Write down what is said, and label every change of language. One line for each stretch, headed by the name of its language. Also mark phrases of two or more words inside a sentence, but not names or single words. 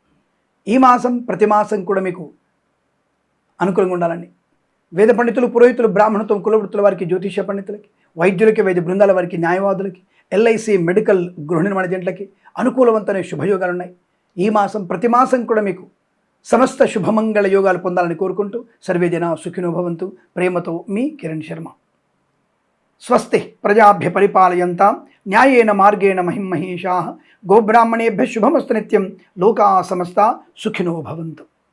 Telugu: ఈ మాసం ప్రతి మాసం కూడా మీకు అనుకూలంగా ఉండాలని వేద పండితులు, పురోహితులు, బ్రాహ్మణత్వం, కులవృత్తుల వారికి, జ్యోతిష పండితులకి, వైద్యులకి, వైద్య బృందాల వారికి, న్యాయవాదులకి, ఎల్ఐసి, మెడికల్, గృహ నిర్మాణ జంటలకి అనుకూలవంతమైన శుభయోగాలు ఉన్నాయి. ఈ మాసం ప్రతి మాసం కూడా మీకు సమస్త శుభమంగళ యోగాలు పొందాలని కోరుకుంటూ
Sanskrit: सर्वेजन सुखिनो भवन्तु.
Telugu: ప్రేమతో మీ కిరణ్ శర్మ.
Sanskrit: स्वस्ति प्रजाभ्यः परिपालयन्तां न्यायेन मार्गेण महीं महीशाः. गोब्राह्मणेभ्यः शुभमस्तु नित्यं। लोकाः समस्ताः सुखिनो भवन्तु.